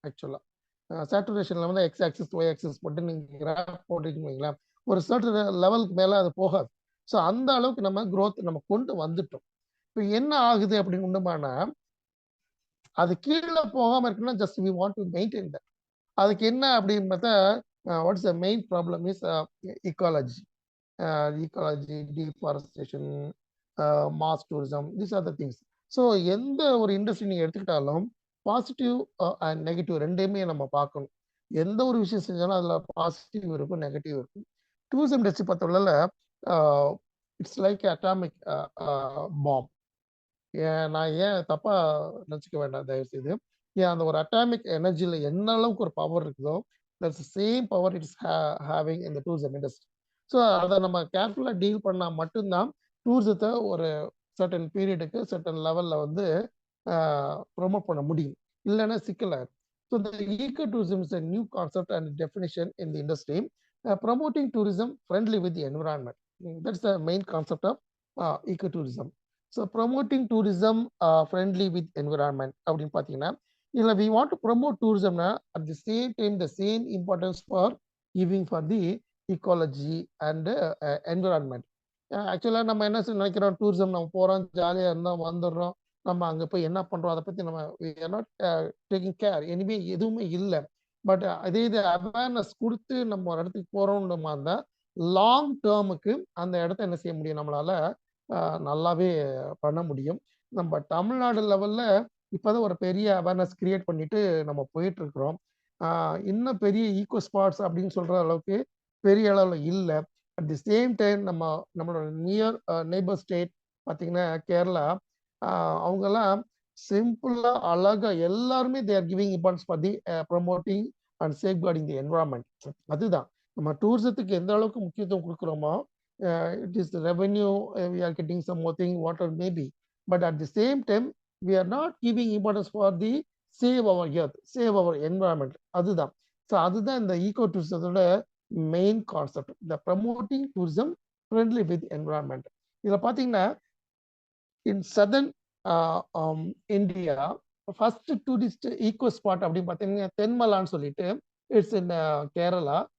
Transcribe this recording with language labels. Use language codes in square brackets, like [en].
[ta] ஆக்சுவலாக சேச்சுரேஷன் லெவலில் X axis Y axis போட்டு நீங்கள் கிராஃப் போட்டுருக்கீங்களா, ஒரு சர்டன் லெவலுக்கு மேலே அது போகாது. ஸோ அந்த அளவுக்கு நம்ம க்ரோத் நம்ம கொண்டு வந்துட்டோம். இப்போ என்ன ஆகுது அப்படின்னு உண்டுமானா, அது கீழே போகாமல் இருக்குன்னா [en] Just we want to maintain that. [ta] அதுக்கு என்ன அப்படின்னு பார்த்தா, [en] What is the main problem is ecology. ecology, deforestation, mass tourism, these are the things. [ta] So எந்த ஒரு இண்டஸ்ட்ரி நீங்கள் எடுத்துக்கிட்டாலும் பாசிட்டிவ் அண்ட் நெகட்டிவ் ரெண்டையுமே நம்ம பார்க்கணும். எந்த ஒரு விஷயம் செஞ்சாலும் அதில் பாசிட்டிவ் இருக்கும், நெகட்டிவ் இருக்கும். டூரிசம் இண்டஸ்ட்ரி பொறுத்தவரையில் [en] It's like atomic bomb. [ta] நான் ஏன் தப்பா நினச்சிக்க வேண்டாம் தயவு செய்து. ஏன் அந்த ஒரு அட்டாமிக் எனர்ஜியில் என்ன அளவுக்கு ஒரு பவர் இருக்குதோ [en] that's same power it's having [ta] இந்த டூரிசம் இண்டஸ்ட்ரி. ஸோ அதை நம்ம கேர்ஃபுல்லாக டீல் பண்ணால் மட்டும்தான் டூரிசத்தை ஒரு சர்டன் பீரியடுக்கு சர்டன் லெவலில் வந்து ப்ரொமோட் பண்ண முடியும். இல்லைன்னா சிக்கலாயிரும். [en] So இந்த eco tourism is a new concept and definition in the industry, promoting tourism friendly with the environment. That's the main concept of ecotourism. So promoting tourism friendly with environment [ta] அப்படின்னு பார்த்தீங்கன்னா இதில் [en] we want to promote tourism at the same time the same importance for giving for the ecology and environment. [ta] ஆக்சுவலாக நம்ம என்ன நினைக்கிறோம், tourism நம்ம போகிறோம், ஜாலியாக இருந்தோம், வந்துடுறோம், நம்ம அங்கே போய் என்ன பண்ணுறோம் அதை பற்றி நம்ம [en] we are not taking care, [ta] இனிமே எதுவுமே இல்லை. பட் அதே இது அவேர்னஸ் கொடுத்து நம்ம ஒரு இடத்துக்கு போகிறோம்னு இருந்தால் லாங் டேர்முக்கு அந்த இடத்த என்ன செய்ய முடியும், நம்மளால நல்லாவே பண்ண முடியும். நம்ம தமிழ்நாடு லெவலில் இப்போதான் ஒரு பெரிய அவேர்னஸ் கிரியேட் பண்ணிட்டு நம்ம போயிட்டு இருக்கிறோம். இன்னும் பெரிய ஈகோ ஸ்பாட்ஸ் அப்படின்னு சொல்ற அளவுக்கு பெரிய அளவில் இல்லை. [en] at the same time நம்மளோட near neighbour state பார்த்தீங்கன்னா கேரளா, [ta] அவங்கெல்லாம் சிம்பிளா அழகா எல்லாருமே [en] They are giving importance for the promoting and safeguarding the environment. [ta] அதுதான் நம்ம டூரிசத்துக்கு எந்த அளவுக்கு முக்கியத்துவம் கொடுக்குறோமோ, [en] it is the revenue, we are getting some more thing, whatever may be, but at the same time we are not giving importance for the save our earth, save our environment. [ta] அதுதான். So அதுதான் இந்த ego டூரிசத்தோட main concept, இந்த [en] Promoting tourism friendly with environment. [ta] இதில் பார்த்தீங்கன்னா [en] in southern India first tourist eco spot [ta] அப்படின்னு பார்த்தீங்கன்னா தென்மலான்னு சொல்லிட்டு [en] It's in Kerala.